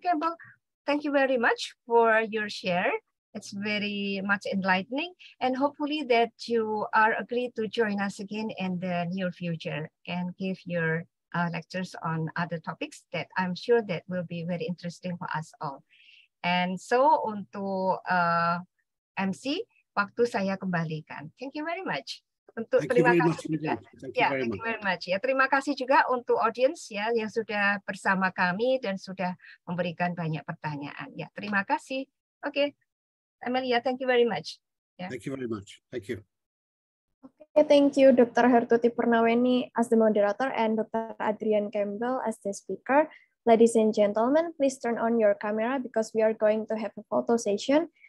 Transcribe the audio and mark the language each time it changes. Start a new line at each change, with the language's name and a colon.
English: Campbell, thank you very much for your share. It's very much enlightening, and hopefully that you are agreed to join us again in the near future and give your lectures on other topics that I'm sure that will be very interesting for us all. And so
Indonesian: untuk MC, waktu saya kembalikan.
English: Thank you very much.
Indonesian: Untuk terima kasih juga. Ya,
English: thank you very much.
Indonesian: Ya, terima kasih juga untuk audience ya yang sudah bersama kami dan sudah memberikan banyak pertanyaan. Ya, terima kasih. Oke.
English: Amelia, thank you very much. Yeah. Thank you very much. Thank you. Okay, thank you, Dr. Hertuti Purnaweni as the moderator and Dr. Adrian Campbell as the speaker. Ladies and gentlemen, please turn on your camera because we are going to have a photo session.